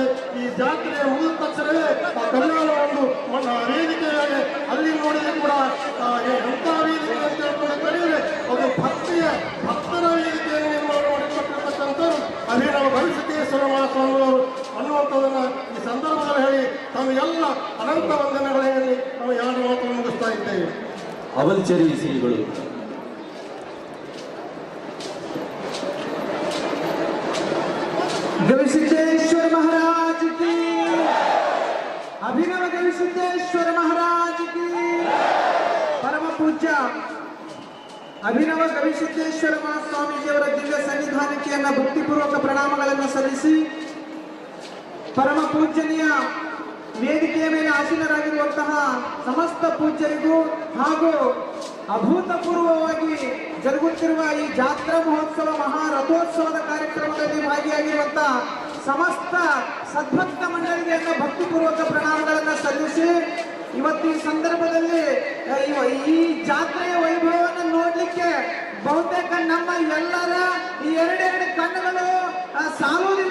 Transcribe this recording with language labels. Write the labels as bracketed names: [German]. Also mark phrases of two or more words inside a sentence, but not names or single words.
[Kannada] ಈ ಜಾತ್ರೆ ಮುಗಿದ ತಕ್ಷಣವೇ ಆ ಕಲ್ಯಾಣ ಒಂದು ವೇದಿಕೆಯಾಗಿ ಅಲ್ಲಿ ನೋಡಿದ್ರೆ ಕೂಡ ಎಂಥ ವೇದಿಕೆ ಅಂತ ಹೇಳ್ಕೊಂಡು ಕರೆಯಿದ್ರೆ ಅದು ಭಕ್ತರ ವೇದಿಕೆಯನ್ನು ನಿರ್ಮಾಣ ಮಾಡಿಕೊಟ್ಟಿರ್ತಕ್ಕಂಥವ್ರು ಅಭಿನವ ಗವಿಸಿದ್ದೇಶ್ವರ ಮಹಾಸ್ವಾಮಿಗಳು ಅನ್ನುವಂಥದ್ದನ್ನು ಈ ಸಂದರ್ಭದಲ್ಲಿ ಹೇಳಿ ತಮಗೆಲ್ಲ ಅನಂತ ವಂದನೆಗಳಲ್ಲಿ ನಾವು ಎರಡು ಮಾತನ್ನು ಮುಗಿಸ್ತಾ ಇದ್ದೇವೆ. ಅವಲ್ಚೇರಿ ಶ್ರೀಗಳು. [Hindi] गविसिद्धेश्वर महाराज की, अभिनव गविसिद्धेश्वर महाराज की, [Kannada] परम पूज्य ಅಭಿನವ ಗವಿಸಿದ್ದೇಶ್ವರ ಮಹಾಸ್ವಾಮೀಜಿಯವರ ದಿವ್ಯ ಸನ್ನಿಧಾನಕ್ಕೆ ನನ್ನ ಭಕ್ತಿಪೂರ್ವಕ ಪ್ರಣಾಮಗಳನ್ನು ಸಲ್ಲಿಸಿ, ಪರಮ ಪೂಜ್ಯನೀಯ ವೇದಿಕೆಯ ಮೇಲೆ ಆಸೀನರಾಗಿರುವಂತಹ ಸಮಸ್ತ ಪೂಜ್ಯರಿಗೂ ಹಾಗೂ ಅಭೂತಪೂರ್ವವಾಗಿ ಜರುಗುತ್ತಿರುವ ಈ ಜಾತ್ರಾ ಮಹೋತ್ಸವ ಮಹಾರಥೋತ್ಸವದ ಕಾರ್ಯಕ್ರಮದಲ್ಲಿ ಭಾಗಿಯಾಗಿರುವಂತಹ ಸಮಸ್ತ ಸದ್ಭಕ್ತ ಮಂಡಳಿಗೆ ನನ್ನ ಭಕ್ತಿಪೂರ್ವಕ ಪ್ರಣಾಮಗಳನ್ನು ಸಲ್ಲಿಸಿ, ಇವತ್ತು ಈ ಸಂದರ್ಭದಲ್ಲಿ ಈ ಜಾತ್ರೆಯ ವೈಭವವನ್ನು ನೋಡ್ಲಿಕ್ಕೆ ಬಹುತೇಕ ನಮ್ಮ ಎಲ್ಲರ ಈ ಎರಡೆರಡು ಕಣ್ಣುಗಳು ಸಾಲುವುದಿಲ್ಲ.